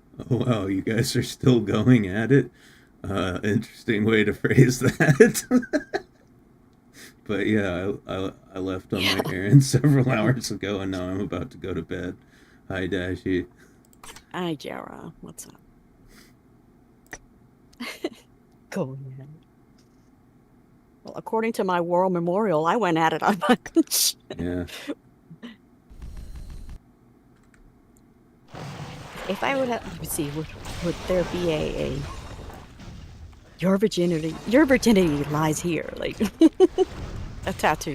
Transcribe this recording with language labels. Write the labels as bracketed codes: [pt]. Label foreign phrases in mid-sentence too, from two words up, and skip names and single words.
[en] Wow, you guys are still going at it. Interesting way to phrase that. But yeah, I left on my errand several hours ago, and now I'm about to go to bed. Hi, Dashie. Hi, Jara. What's up? Go ahead. Well, according to my war memorial, I went at it on lunch. Yeah. If I would have, let me see, would there be a your virginity lies here, like a tattoo?